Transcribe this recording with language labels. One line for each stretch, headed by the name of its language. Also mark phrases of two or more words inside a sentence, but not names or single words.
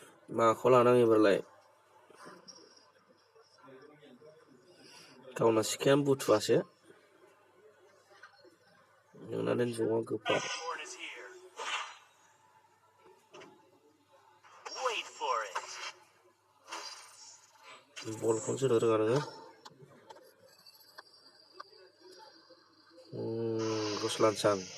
Bodo: माखौ लानां एबारलाय गावना सिखायानो बुथुवासो नोंना ज'आ गोफा
English: Dragonborn is here. Wait for it.
Bodo: बलखौनो जोनो रोङा नोङो रुसलानसान